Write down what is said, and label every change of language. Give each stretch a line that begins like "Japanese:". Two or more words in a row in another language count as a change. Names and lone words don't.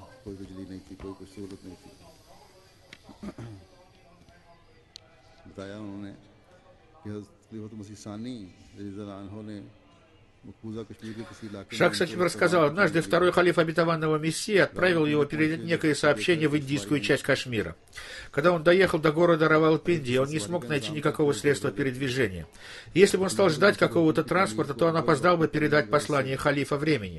Urdu: کوئی بجلی نہیں تھی، کوئی سہولت نہیں تھی. بتایا انہوں نے کہ حضرت مسیح ثانی
Arabic: رضي الله عنه
Urdu: نے مقبوضہ کشمیر کے کسی علاقے میں
Russian: Шах Сахиб рассказал, однажды второй халиф обетованного Мессии отправил его передать некое сообщение в индийскую часть Кашмира. Когда он доехал до города Равалпинди, он не смог найти никакого средства передвижения. Если бы он стал ждать какого-то транспорта, то он опоздал бы передать послание халифа времени.